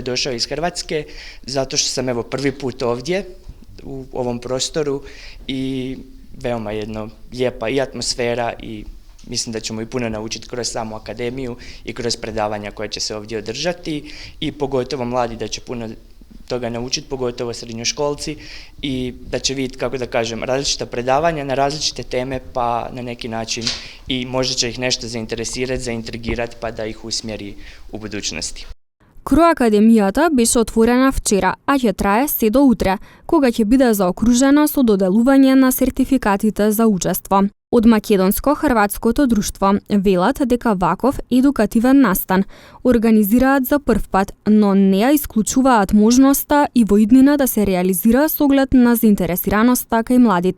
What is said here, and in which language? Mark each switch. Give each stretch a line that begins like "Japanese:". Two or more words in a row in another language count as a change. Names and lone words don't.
Croatian: je došao iz Hrvatske, zato što sam evo prvi put ovdje u ovom prostoru i veoma jedno lijepa i atmosfera i mislim da ćemo i puno naučiti kroz samu akademiju i kroz predavanja koje će se ovdje održati i pogotovo mladi da će puno toga naučiti, pogotovo srednjoškolci i da će vidjeti, kako da kažem, različita predavanja na različite teme pa na neki način i možda će ih nešto zainteresirati, zaintrigirati pa da ih usmjeri u budućnosti.
Macedonian: КРО Академијата беше отворена вчера, а ќе трае се до утре, кога ќе биде заокружена со доделување на сертификатите за учество. Од Македонско-хрватското друштво велат дека ваков едукативен настан организираат за прв пат, но не ја исклучуваат можноста и во иднина да се реализира со оглед на заинтересираноста кај младите.